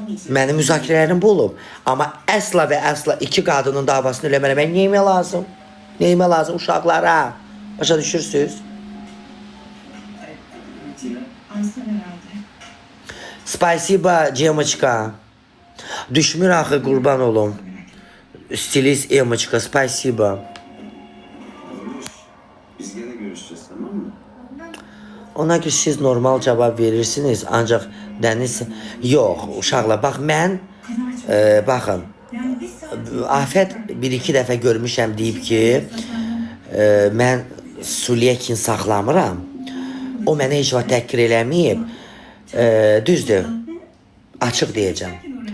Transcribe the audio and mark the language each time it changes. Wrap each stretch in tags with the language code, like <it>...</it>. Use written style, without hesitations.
<az>Mənim müzakirələrim bu olub. Amma əsla və əsla iki qadının davasını eləmərəm. Mən neyimə lazım? Neyimə lazım uşaqlara? Başa düşürsünüz?</az> <tr>Aysel herhalde.</tr> <ru>Spasiba, Cemочка.</ru> <az>Düşmür axı, qurban olum. Stilist Emoçka, spasiba.</az> <tr>Barış, biz gene görüşeceğiz, tamam mı?</tr> <az>Ona ki siz normal cavab verirsiniz, ancaq Dəniz... Yox, uşaqlar, bax mən, baxın,</az> <tr>Yani biz saat</tr> <az>Afət bir-iki dəfə görmüşəm deyib ki, mən Sulyekin saxlamıram. O mənə heç vaxt təhqir eləməyib. Düzdür, açıq deyəcəm.</az>